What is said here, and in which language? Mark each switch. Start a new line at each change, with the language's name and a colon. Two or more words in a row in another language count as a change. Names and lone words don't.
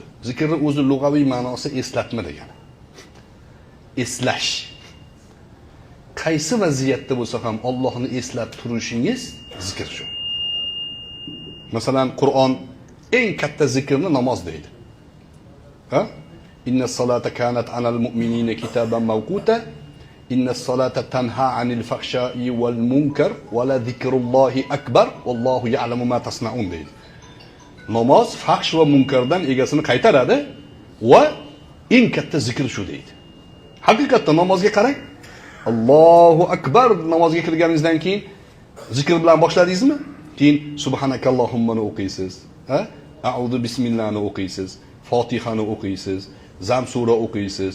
Uzbek: Zikrning o'zi lug'aviy ma'nosi eslatma degani. Eslash. Qaysi vaziyatda bo'lsa ham Allohni eslab turishingiz zikr shu. Masalan, Qur'on eng katta zikrni namoz deydi.
Arabic: Ha? إن الصلاة كانت على المؤمنين كتابا موقوتا. إن الصلاة تنهى عن الفحشاء والمنكر ولذكر الله أكبر والله يعلم ما تصنعون deydi.
Uzbek: Namoz fahsh va munkardan egasini qaytaradi va eng katta zikr shu deydi. Haqiqatda namozga qarang.
Arabic: الله أكبر
Uzbek: namozga kirganingizdan keyin zikr bilan boshladingizmi? Keyin subhanakallohummani o'qiysiz, ha? A'udhu bismillahni o'qiysiz, Fatihani o'qiysiz, Zam sura o'qiysiz.